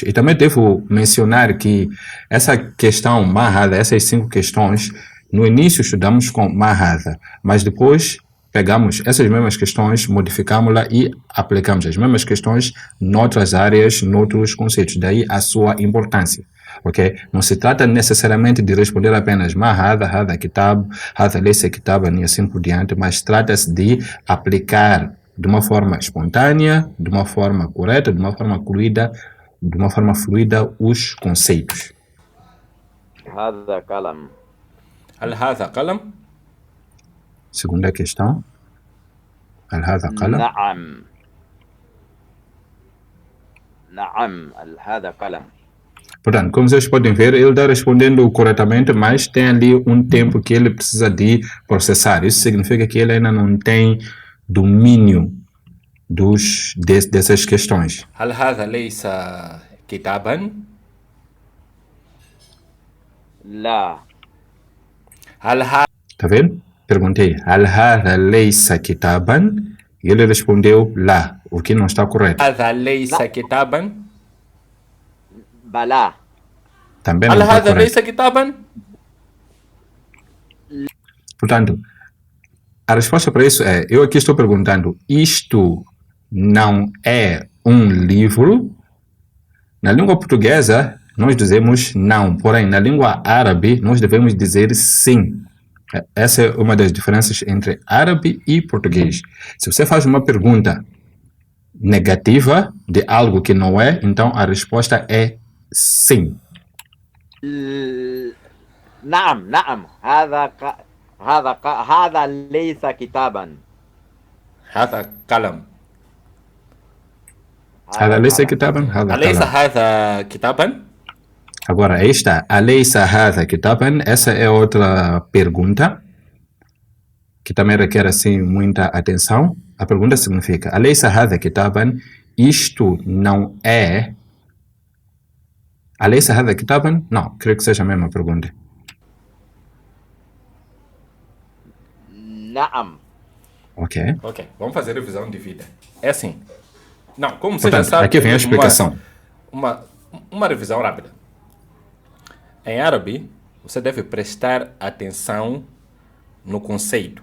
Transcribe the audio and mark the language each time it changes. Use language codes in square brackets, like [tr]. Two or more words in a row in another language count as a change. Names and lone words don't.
[pt] E também devo mencionar que essa questão Mahada, essas 5 questões, no início estudamos com Mahada, mas depois pegamos essas mesmas questões, modificamos-la e aplicamos as mesmas questões noutras áreas, noutros conceitos. Daí a sua importância. Okay? Não se trata necessariamente de responder apenas [ar] هذا كتاب، هذا ليس كتابا [pt] e assim por diante, mas trata-se de aplicar de uma forma espontânea, de uma forma correta, de uma forma fluida os conceitos. [ar] هذا قلم. هل هذا قلم؟ [pt] Segunda questão. [ar] هل هذا قلم؟ نعم. نعم هذا قلم. [pt] Portanto, como vocês podem ver, ele está respondendo corretamente, mas tem ali um tempo que ele precisa de processar. Isso significa que ele ainda não tem domínio dessas questões. [ar] هل هذا ليس كتابا؟ لا. هل هذا [pt] Tá vendo? Perguntei, [ar] هل هذا ليس كتابا? [pt] E ele respondeu lá, o que não está correto. [ar] ليس كتابا؟ بلا. [pt] Também não [ar] هل [pt] está [ar] هذا [pt] correto. [ar] ليس كتابا؟ [pt] Portanto, a resposta para isso é, eu aqui estou perguntando, isto não é um livro? Na língua portuguesa, nós dizemos não, porém, na língua árabe, nós devemos dizer sim. Essa é uma das diferenças entre árabe e português. Se você faz uma pergunta negativa de algo que não é, então a resposta é sim. [ar] نعم نعم هذا ليس كتابا. هذا قلم. هذا ليس كتابا هذا أليس قلم. هذا كتابا؟ [pt] Agora, aí está. [ar] أليس هذا كتابا? [pt] Essa é outra pergunta que também requer assim muita atenção. A pergunta significa: [ar] أليس هذا كتابا? [pt] Isto não é. أليس هذا كتابا? Não, creio que seja a mesma pergunta. [ar] نعم. [pt] Ok. Ok, vamos fazer revisão de vida. É assim. Não, como você já Portanto, sabe... aqui vem a explicação. Uma revisão rápida. Em árabe, você deve prestar atenção no conceito.